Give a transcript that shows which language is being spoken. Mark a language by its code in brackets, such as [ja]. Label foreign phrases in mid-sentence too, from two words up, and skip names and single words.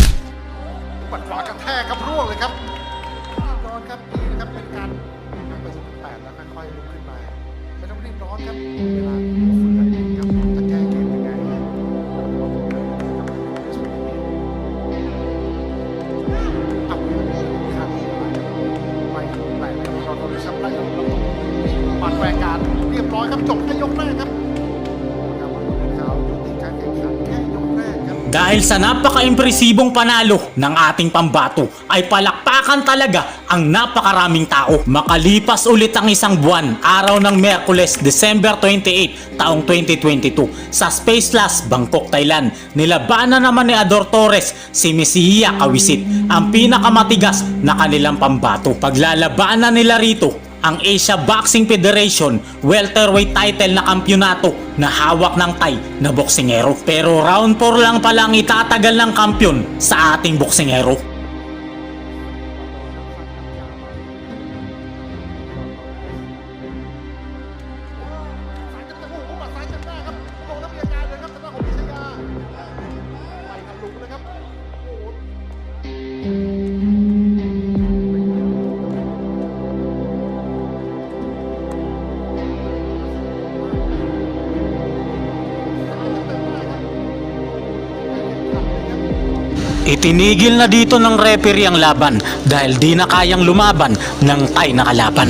[th] ปัดขวากระแทกครับร่วงเลยครับนอนครับนี่นะครับเป็นการนำไปสู่ 8แล้วค่อยๆลุกขึ้นมาไม่ต้องรีบร้อนครับเวลามีเหลือเฟือเองครับจะแก้เกมยังไงเอาครับไม่แต่เราโดนชับไล่ลงแล้วปัดแรงการเรียบร้อยครับจบแค่ยกแรกครับเขายุติการแข่งขันแค่ยกแรกครับ [tl] Dahil sa napaka-impresibong panalo ng ating pambato ay palakpakan talaga ang napakaraming tao. Makalipas ulit ang isang buwan, araw ng Miyerkules, December 28, taong 2022 sa Space Plus, Bangkok, Thailand. Nilabanan naman ni Ador Torres si Messiah Kawisit, ang pinakamatigas na kanilang pambato. Paglalabanan nila rito ang Asia Boxing Federation [en] welterweight title [tl] na kampyonato na hawak ng Thai na boksingero. Pero round 4 lang pala ang itatagal ng kampyon sa ating boksingero. [th] สายจับโอ้โหสายจับได้ครับโดนแล้วมีอาการเลยครับทางด้านของพิชยาไปทะลุเลยครับโอ้โห [tl] Itinigil na dito ng referee ang laban dahil di na kayang lumaban ng Thai na kalaban.